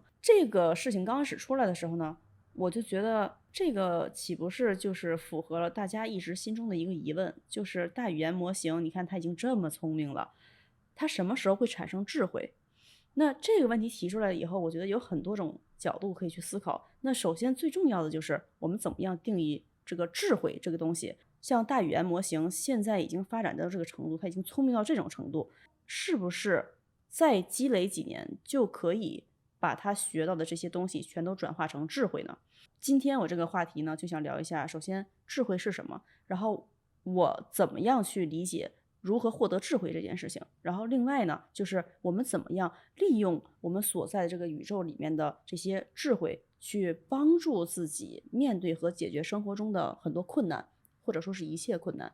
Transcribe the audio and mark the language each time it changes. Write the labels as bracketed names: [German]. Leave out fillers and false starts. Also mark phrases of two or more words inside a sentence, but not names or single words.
[Chinese] 這個事情剛開始出來的時候呢，我就覺得這個豈不是就是符合了大家一直心中的一個疑問，就是大語言模型，你看它已經這麼聰明了，它什麼時候會產生智慧？那這個問題提出來以後，我覺得有很多種角度可以去思考。那首先最重要的就是我们怎麼樣定義這個智慧這個東西。像大語言模型現在已經發展到這個程度，它已經聰明到這種程度，是不是再積累幾年就可以把它學到的這些東西全都轉化成智慧呢？今天我这個話題呢，就想聊一下，首先智慧是什麼，然後我怎麼樣去理解如何獲得智慧這件事情，然後另外呢，就是我們怎麼樣利用我們所在的這個宇宙裡面的這些智慧，去幫助自己面對和解決生活中的很多困難，或者說是一切困难。